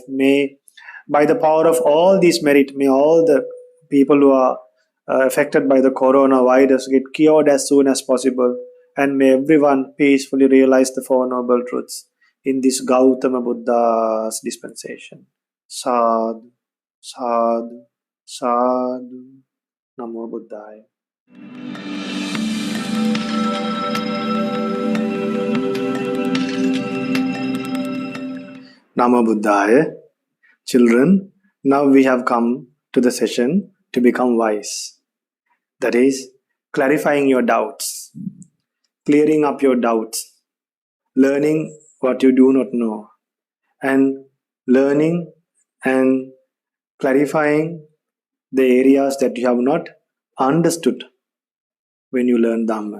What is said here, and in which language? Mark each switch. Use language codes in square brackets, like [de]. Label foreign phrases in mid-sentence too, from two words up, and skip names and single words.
[en] May, by the power of all these merit, may all the people who are affected by the coronavirus get cured as soon as possible. And may everyone peacefully realize the Four Noble Truths in this Gautama Buddha's dispensation. [pi] Sadhu, sadhu, sadhu. Namo Buddhaya. Namo Buddhaya. [en] Children, now we have come to the session to become wise. That is, clarifying your doubts, clearing up your doubts, learning what you do not know, and learning and clarifying the areas that you have not understood when you learn Dhamma.